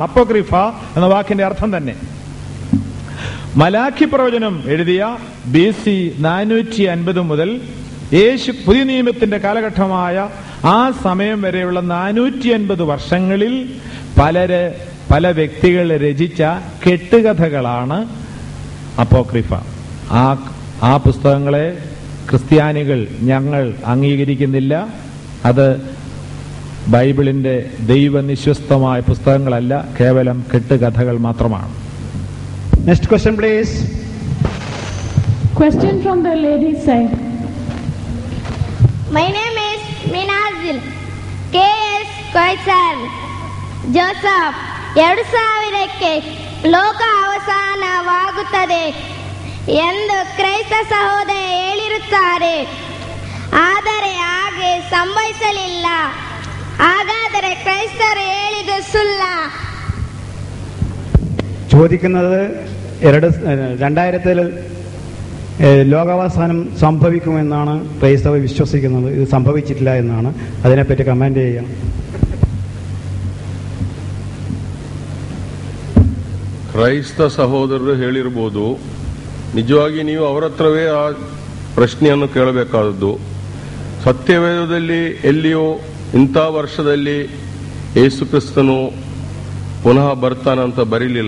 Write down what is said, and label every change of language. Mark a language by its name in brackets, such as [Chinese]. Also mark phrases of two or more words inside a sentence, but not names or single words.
[Malayalam] അപ്പോക്രിഫ എന്ന വാക്കിന്റെ അർത്ഥം തന്നെ. മലാഖി പ്രവചനം എഴുതിയ BC 450 മുതൽ യേശു പുതിയ നിയമത്തിന്റെ കാലഘട്ടമായ ആ സമയം വരെയുള്ള 450 വർഷങ്ങളിൽ പല വ്യക്തികൾ രചിച്ച കെട്ടുകഥകളാണ് അപ്പോക്രിഫ. ആ പുസ്തകങ്ങളെ ക്രിസ്ത്യാനികൾ ഞങ്ങൾ അംഗീകരിക്കുന്നില്ല. അത് ബൈബിളിന്റെ ദൈവനിശ്വസ്തമായ പുസ്തകങ്ങളല്ല, കേവലം കെട്ടുകഥകൾ മാത്രമാണ്. [English] next question please. Question from the ladies side. My name is Minazil. KS Koisan. Joseph. [Kannada] 2000ಕ್ಕೆ ಲೋಕ ಅವಸಾನವಾಗುತ್ತದೆ ಎಂದು ಕ್ರೈಸ್ತ ಸಹೋದರ ಹೇಳಿರುತ್ತಾರೆ. ಆದರೆ ಹಾಗೆ ಸಂಭವಿಸಲಿಲ್ಲ. ಹಾಗಾದರೆ ಕ್ರೈಸ್ತರು ಹೇಳಿದ್ದು ಸುಳ್ಳ? [Malayalam] ചോദിക്കുന്നത് 2000-ൽ ലോകാവസാനം സംഭവിക്കുമെന്നാണ് ക്രൈസ്തവ വിശ്വസിക്കുന്നത്. ഇത് സംഭവിച്ചിട്ടില്ല എന്നാണ്. അതിനെപ്പറ്റി കമന്റ് ചെയ്യാം. [Kannada] ಕ್ರೈಸ್ತ ಸಹೋದರರು ಹೇಳಿರ್ಬೋದು. ನಿಜವಾಗಿ ನೀವು ಅವರ ಹತ್ರವೇ ಆ ಪ್ರಶ್ನೆಯನ್ನು ಕೇಳಬೇಕಾದದ್ದು. ಸತ್ಯವೇದದಲ್ಲಿ ಎಲ್ಲಿಯೂ ಇಂಥ ವರ್ಷದಲ್ಲಿ ಯೇಸು ಕ್ರಿಸ್ತನು ಪುನಃ ಬರ್ತಾನಂತ ಬರೀಲಿಲ್ಲ.